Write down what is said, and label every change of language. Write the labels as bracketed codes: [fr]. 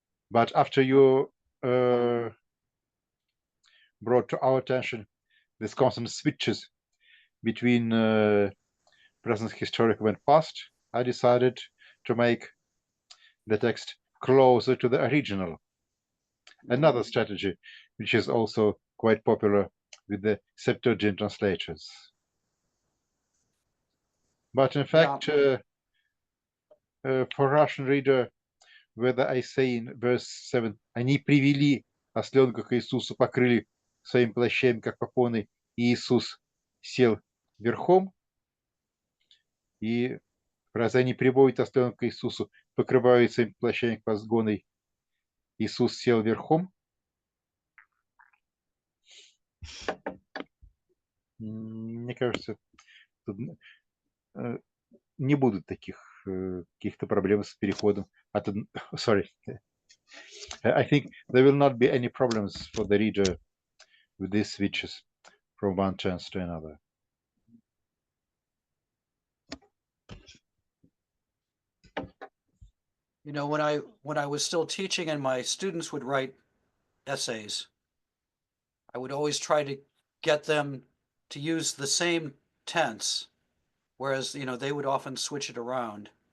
[en] But after you brought to our attention this constant switches between present historical and past, I decided to make the text closer to the original. Another strategy, which is also quite popular with the Septuagint translators. But in fact, for Russian reader, whether I say in verse 7, [ru] они привели осленка к Иисусу, покрыли своим плащем, как попоны, и Иисус сел верхом, и фраза «они приводят осленка к Иисусу, покрывают своим плащем, как возгоной, Иисус сел верхом». Мне кажется, тут не будут таких каких-то проблем с переходом от... [en] Sorry. I think there will not be any problems for the reader with these switches from one tense to another. You know, when I was still teaching and my students would write essays, I would always try to get them to use the same tense, whereas, you know, they would often switch it around.